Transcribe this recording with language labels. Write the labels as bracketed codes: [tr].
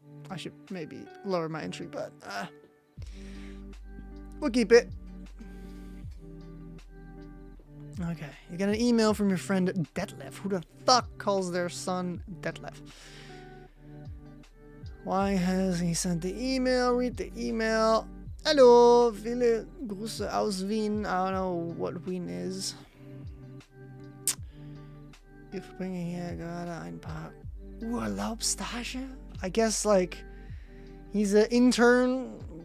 [en] I should maybe lower my entry, but we'll keep it. Okay, you got an email from your friend Detlef. Who the fuck calls their son Detlef? Why has he sent the email? Read the email. [de] Hallo, viele Grüße aus Wien. [en] I don't know what Wien is. [de] Ich bringe hier gerade ein paar Urlaubstage. [en] I guess like he's an intern.